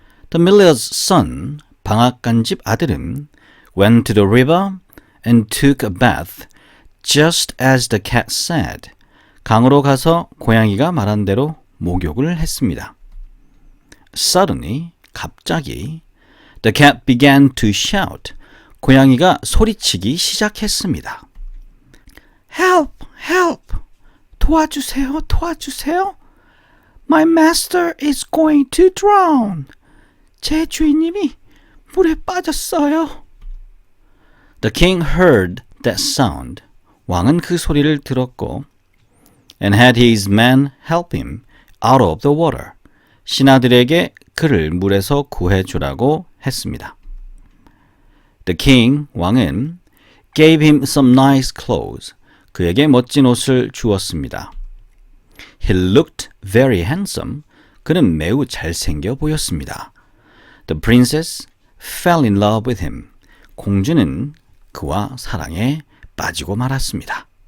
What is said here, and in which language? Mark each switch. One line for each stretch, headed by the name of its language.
English: The miller's son,
Korean: 방앗간집 아들은
English: went to the river and took a bath just as the cat said.
Korean: 강으로 가서 고양이가 말한 대로 목욕을 했습니다.
English: Suddenly,
Korean: 갑자기
English: the cat began to shout.
Korean: 고양이가 소리치기 시작했습니다.
English: Help! Help!
Korean: 도와주세요! 도와주세요!
English: My master is going to drown.
Korean: 제 주인님이 물에 빠졌어요.
English: The king heard that sound.
Korean: 왕은 그 소리를 들었고
English: and had his men help him out of the water.
Korean: 신하들에게 그를 물에서 구해주라고 했습니다.
English: The king,
Korean: 왕은
English: gave him some nice clothes.
Korean: 그에게 멋진 옷을 주었습니다.
English: He looked very handsome.
Korean: 그는 매우 잘생겨 보였습니다.
English: The princess fell in love with him.
Korean: 공주는 그와 사랑에 빠지고 말았습니다.